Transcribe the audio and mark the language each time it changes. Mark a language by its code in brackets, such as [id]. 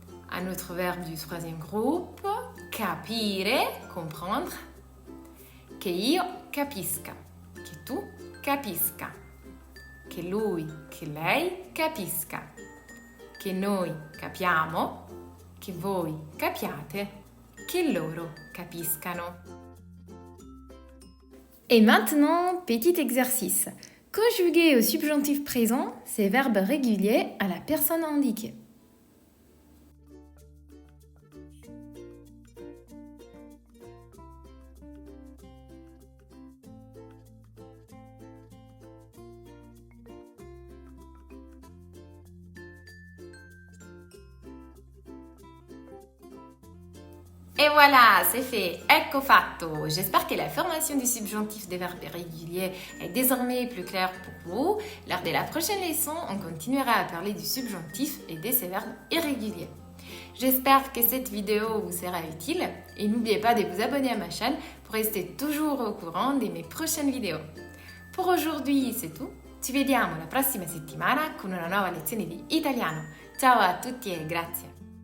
[fr] Un autre verbe du troisième groupe, [it] capire, comprendre, che io capisca, che tu capisca, che lui, che lei capisca, che noi capiamo, che voi capiate, che loro capiscano. [fr] Et maintenant, petit exercice. Conjuguer au subjonctif présent ces verbes réguliers à la personne indiquée. Et voilà, c'est fait, [it] ecco fatto. [fr] J'espère que la formation du subjonctif des verbes irréguliers est désormais plus claire pour vous. Lors de la prochaine leçon, on continuera à parler du subjonctif et de ses verbes irréguliers. J'espère que cette vidéo vous sera utile et n'oubliez pas de vous abonner à ma chaîne pour rester toujours au courant de mes prochaines vidéos. Pour aujourd'hui, c'est tout. [it] Ci vediamo la prossima settimana con una nuova lezione di italiano. Ciao a tutti e grazie!